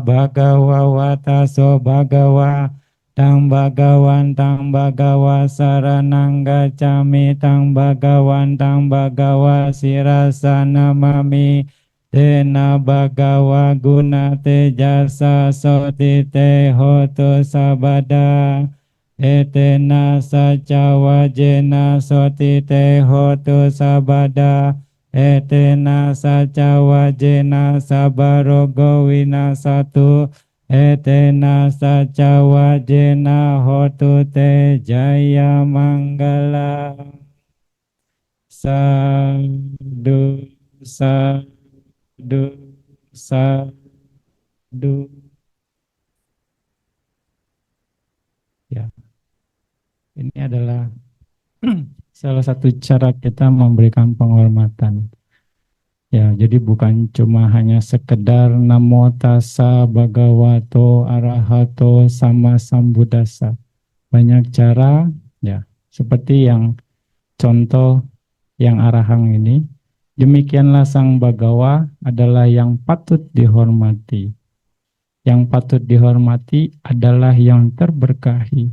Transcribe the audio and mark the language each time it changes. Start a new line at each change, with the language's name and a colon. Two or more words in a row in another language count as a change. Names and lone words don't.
Pali: wata so bhagawa tang bhagawa saranang gacami tang bhagawa sirasa namami tena bhagawa guna tejasa soti te hotu sabada etena saca wajena soti te hotu sabada etena saca wajena sabarogo winasatu etena saca wajena hotu te jaya manggala sadu sadu sadu.
Indonesian: Ya, ini adalah salah satu cara kita memberikan penghormatan. Ya, jadi bukan cuma hanya sekedar
Pali: namo tassa bhagavato arahato sama sambuddhassa.
Indonesian: Banyak cara, ya. Seperti yang contoh yang Arahang ini, demikianlah Sang Bagawa adalah yang patut dihormati. Yang patut dihormati adalah yang terberkahi.